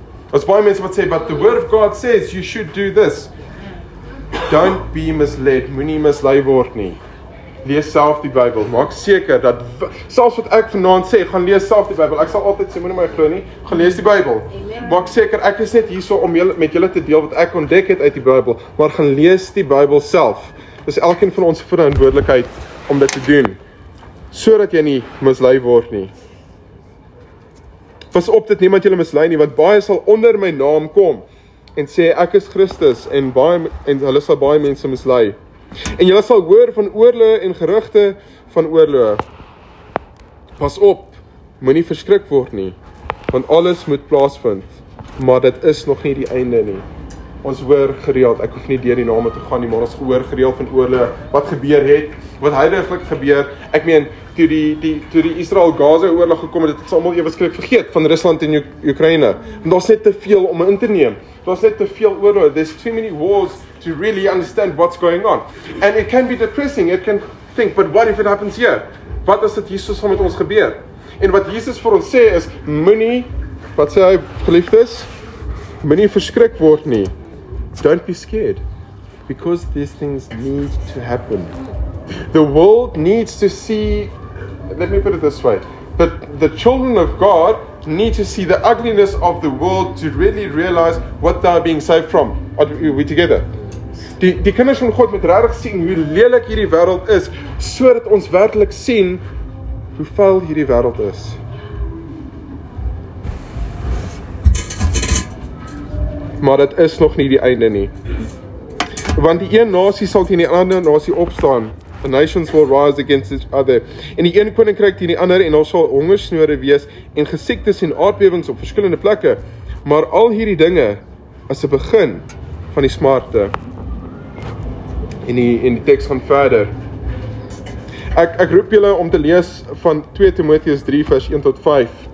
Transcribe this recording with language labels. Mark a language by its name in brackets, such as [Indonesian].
[Afrikaans] Daar's baie mense wat sê, [English] but the word of God says you should do this. Don't be misled, [Afrikaans] moenie mislei word nie. Lees self die Bybel, maak seker dat, selfs wat ek vanaand sê, gaan lees self die Bybel. Ek sal altyd sê, moenie my glo nie, gaan lees die Bybel. Maak seker, ek is net hierso om met julle te deel wat ek ontdek het uit die Bybel, maar gaan lees die Bybel self. Dis elkeen van ons verantwoordelikheid om dit te doen, sodat jy nie mislei word nie. Pas op dat niemand julle mislei nie, want baie sal onder my naam kom en sê ek is Christus en hulle sal baie mense mislei. En julle sal hoor van oorloë en gerugte van oorloë. Pas op, moenie verskrik word nie, want alles moet plaasvind, maar dit is nog nie die einde nie. Ons hoor gereeld, ek hoef nie deur die name te gaan nie, maar ons hoor gereeld van oorloë, wat gebeur het, wat huidiglik gebeur. Ek meen, toe die Israel-Gaza oorlog gekom het, het ons almal ewe skielik vergeet van Rusland en Oekraïne. Want daar's net te veel om in te neem. Daar's net te veel oorloë. [English] There's too many wars to really understand what's going on. And it can be depressing. It can think, but what if it happens here? [Afrikaans] Wat as dit hier soos met ons gebeur? En wat Jesus vir ons sê is, moenie, wat sê hy, geliefdes? Moenie verskrik word nie. [English] Don't be scared, because these things need to happen. The world needs to see, let me put it this way, that the children of God need to see the ugliness of the world to really realize what they are being saved from. Are we together? [Afrikaans] Die kinders van God moet regtig sien hoe lelik hierdie wêreld is, sodat ons werklik sien hoe vuil hierdie wêreld is. Maar dit is nog nie die einde nie. Want die een nasie sal teen die ander nasie opstaan. [English] The nations will rise against each other. [Afrikaans] En die een koninkryk teen die ander, en daar sal hongersnode wees en gesiektes en aardbewings op verskillende plekke. Maar al hierdie dinge as 'n begin van die smarte. En die teks gaan verder. Ek roep julle om te lees van 2 Timoteus 3 vers 1 tot 5.